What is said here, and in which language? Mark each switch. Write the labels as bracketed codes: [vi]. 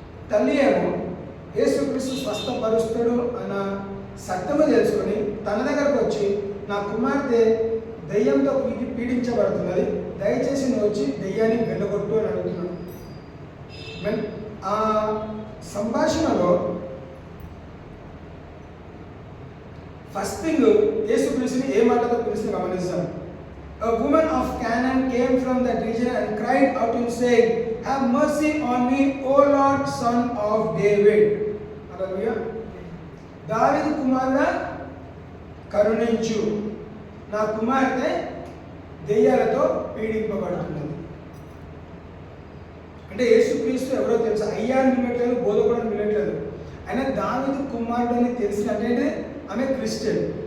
[te] తల్లి ఏమో యేసుక్రీస్తు స్వస్థపరుస్తాడు అన్న సత్యము తెలుసుకొని తన దగ్గరకు వచ్చి, నా కుమార్తె దయ్యంతో పీడించబడుతున్నది, దయచేసి నువ్వు వచ్చి దయ్యాన్ని వెళ్ళగొట్టు అని అడుగుతున్నాడు. ఆ సంభాషణలో ఫస్ట్ థింగ్ యేసుక్రీస్తుని ఏ మాటతో పిలిచి గమనిస్తాం. [en] A woman of Canaan came from that region and cried out and saying, Have mercy on me, O Lord, Son of David. Hallelujah. [te] దావీదు కుమారుడా కరుణించు, నా కుమార్తె దెయ్యాలతో పీడింపబడుతున్నది. అంటే యేసుక్రీస్తు ఎవరో తెలుసు, అయ్యా అని పిలవట్లేదు, బోధకుడు అని పిలవట్లేదు. ఆయన దావీదు కుమారుడు అని తెలిసినట్టే ఆమె క్రిస్టియన్.